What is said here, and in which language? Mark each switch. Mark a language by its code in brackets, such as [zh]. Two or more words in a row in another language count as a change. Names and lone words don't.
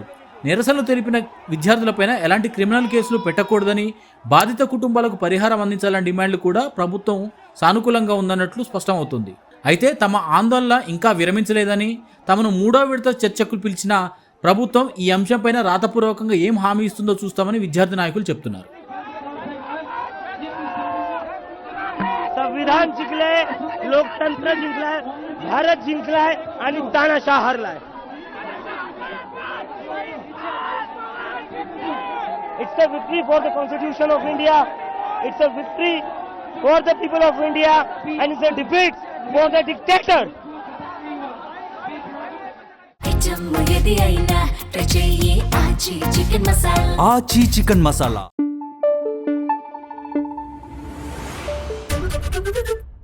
[te] నిరసనలు తెలిపిన విద్యార్థులపైన ఎలాంటి క్రిమినల్ కేసులు పెట్టకూడదని, బాధిత కుటుంబాలకు పరిహారం అందించాలని డిమాండ్లు కూడా ప్రభుత్వం సానుకూలంగా ఉందన్నట్లు స్పష్టమవుతుంది. అయితే తమ ఆందోళన ఇంకా విరమించలేదని, తమను 3వ విడత చర్చకు పిలిచిన ప్రభుత్వం ఈ అంశంపైన రాతపూర్వకంగా ఏం హామీ ఇస్తుందో చూస్తామని విద్యార్థి నాయకులు చెప్తున్నారు. [mr] संविधान जिंकले, लोकतंत्र जिंकलाय, भारत जिंकलाय आणि तानाशाह हरलाय. [en] It's a victory for the Constitution of India. It's a victory for the people of India, and it's a defeat for the dictator. [te] ఆచీ చికెన్ మసాలా.